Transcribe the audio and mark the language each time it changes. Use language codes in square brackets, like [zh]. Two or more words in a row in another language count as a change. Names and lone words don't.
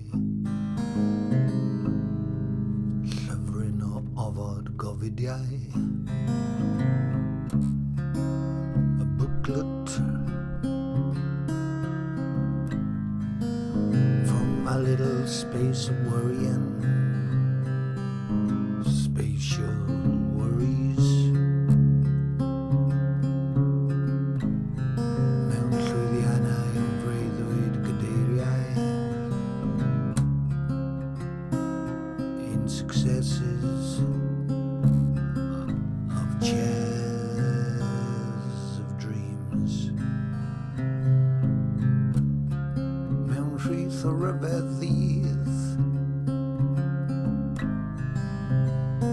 [cy] Llyfryn o ofod gofidiau. [en] A booklet from a little space of worrying. Spatial worries. [cy] Mewn llwyddiannau o freuddwyd gadeiriau. [en] In successes of chairs of dreams. [cy] Mewn rhith o ryfeddydd.